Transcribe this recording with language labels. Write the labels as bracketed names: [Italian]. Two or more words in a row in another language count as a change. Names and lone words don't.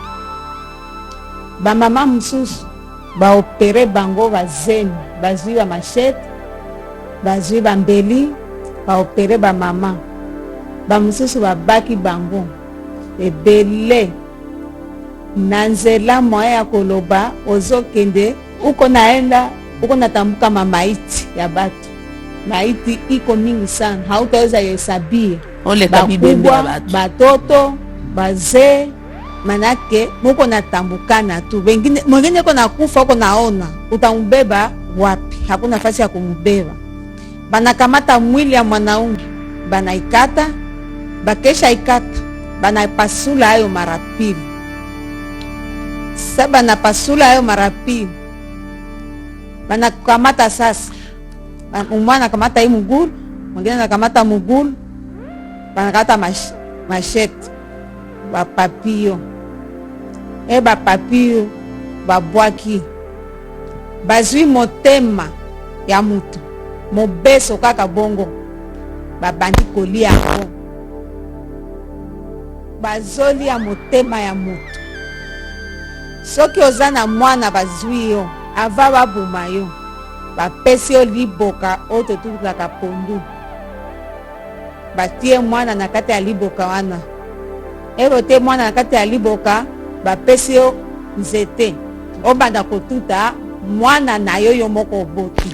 [Lingala] Bamama mosusu baopere bango bazeni bazwi ba machete bazwi bambeli baopere bamama bamosusu babaki bango ebele na nzela moya ya koloba ozokende [Swahili] uko naenda uko natambuka [Lingala] mamaiti ya [Swahili] batu maiti iko mingi sana hautaweza hesabia bakubwa batoto bazee manake muko natambukana tu mwingine uko nakufa uko naona utamubeba wapi hakuna nafasi ya kumubeba banakamata mwili ya mwanaume banaikata bakesha ikata banapasula hayo mara pili sasa banapasula hayo mara pili banakamata sasa mwana kamata hii mugulu mwingine anakamata mugulu banakata machete [Lingala] bapapio bapapio babwaki bazwi motema ya mutu mobeso kaka bongo babandi kolia yango bazoli ya motema ya mutu soki oza na mwana bazwi yo ava babuma yo bapesi yo liboka oyo totutaka pondu batie mwana na kati ya liboka wana erote mwana na kati ya liboka bapesi yo nzete obanda kotuta mwana na yo moko oboti